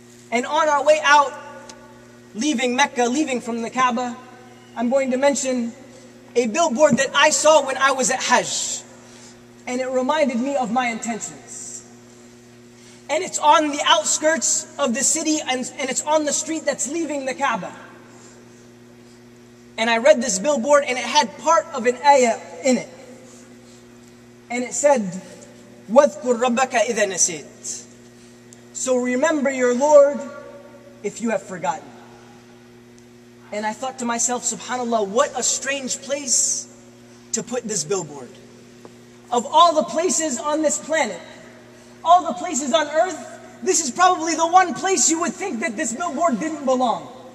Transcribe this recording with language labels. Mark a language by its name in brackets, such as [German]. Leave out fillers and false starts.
[English] And on our way out, leaving Mecca, leaving from the Kaaba, I'm going to mention a billboard that I saw when I was at Hajj. And it reminded me of my intentions. And it's on the outskirts of the city, and it's on the street that's leaving the Kaaba. And I read this billboard, and it had part of an ayah in it. And it said, [Arabic] وَاذْكُرْ رَبَّكَ إِذَا نَسِيتَ. [English] So remember your Lord if you have forgotten. And I thought to myself, subhanAllah, what a strange place to put this billboard. Of all the places on this planet, all the places on earth, this is probably the one place you would think that this billboard didn't belong.